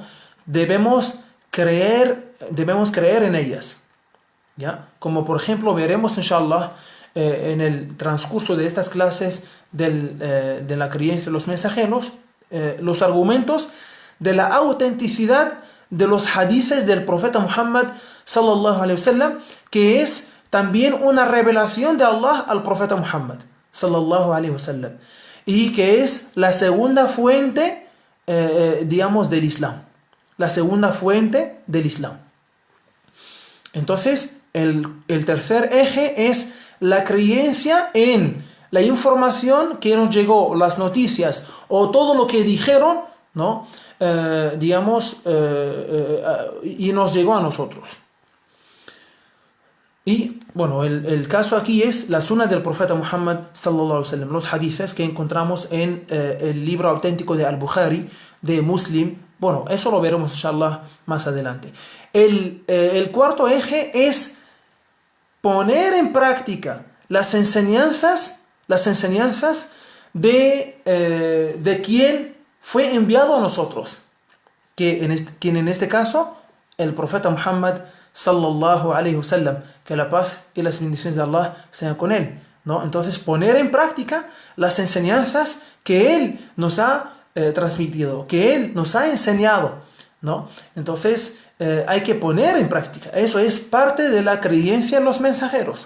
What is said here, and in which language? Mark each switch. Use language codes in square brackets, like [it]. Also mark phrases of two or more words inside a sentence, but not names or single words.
[es] Debemos creer en ellas, ¿ya? Como por ejemplo veremos, inshallah, en el transcurso de estas clases de la creencia de los mensajeros, los argumentos de la autenticidad de los hadices del profeta Muhammad [ar] صلى الله عليه وسلم, [es] que es también una revelación de Allah al profeta Muhammad [ar] صلى الله عليه وسلم, [es] y que es la segunda fuente, del Islam. La segunda fuente del Islam. Entonces, el tercer eje es la creencia en la información que nos llegó, las noticias o todo lo que dijeron, ¿no? Y nos llegó a nosotros. Y bueno, el caso aquí es la sunna del profeta Muhammad [ar] صلى الله عليه وسلم, [es] los hadices que encontramos en el libro auténtico de Al-Bukhari, de Muslim. Bueno, eso lo veremos inshallah más adelante. El cuarto eje es poner en práctica las enseñanzas de quien fue enviado a nosotros, quien en este caso, el profeta Muhammad [ar] صلى الله عليه وسلم, [es] que la paz y las bendiciones de Allah sean con él, ¿no? Entonces, poner en práctica las enseñanzas que él nos ha transmitido, que él nos ha enseñado, ¿no? Entonces, hay que poner en práctica. Eso es parte de la creencia en los mensajeros.